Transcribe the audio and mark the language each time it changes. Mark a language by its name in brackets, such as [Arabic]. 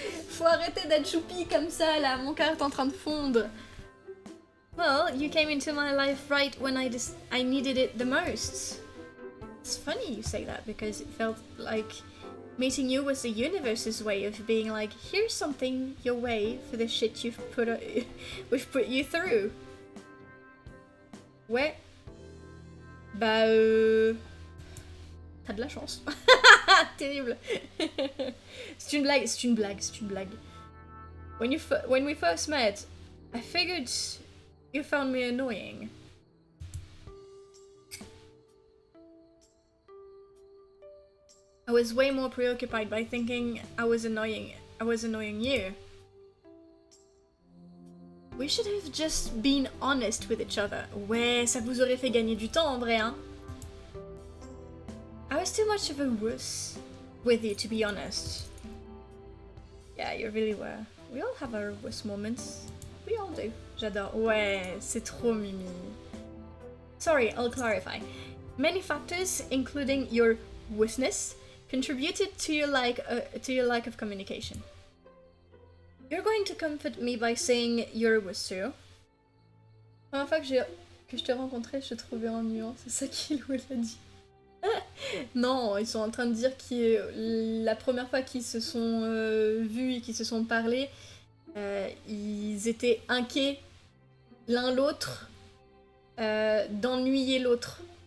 [French] Faut arrêter d'être choupi comme ça là, mon cœur est en train de fondre. [English] Well, you came into my life right when I needed it the most. It's funny you say that because it felt like meeting you was the universe's way of being like, here's something your way for the shit we've put you through. [French] Ouais. Bah t'as de la chance. Terrible. C'est une blague. [English] When we first met, I figured you found me annoying. I was way more preoccupied by thinking I was annoying you. We should have just been honest with each other. [French] Ouais, ça vous aurait fait gagner du temps en vrai, hein. [English] I was too much of a wuss with you, to be honest. Yeah, you really were. We all have our wuss moments. We all do. [French] J'adore. Ouais, c'est trop mimi. [English] Sorry, I'll clarify. Many factors, including your wussness, contributed to your lack of communication. You're going to comfort me by saying you're a wuss too. [French] La première fois que je t'ai rencontré, je te trouvais ennuyant. C'est ça qu'il vous a dit. Non, ils sont en train de dire que la première fois qu'ils se sont vus et qu'ils se sont parlé, ils étaient inquiets l'un l'autre d'ennuyer l'autre.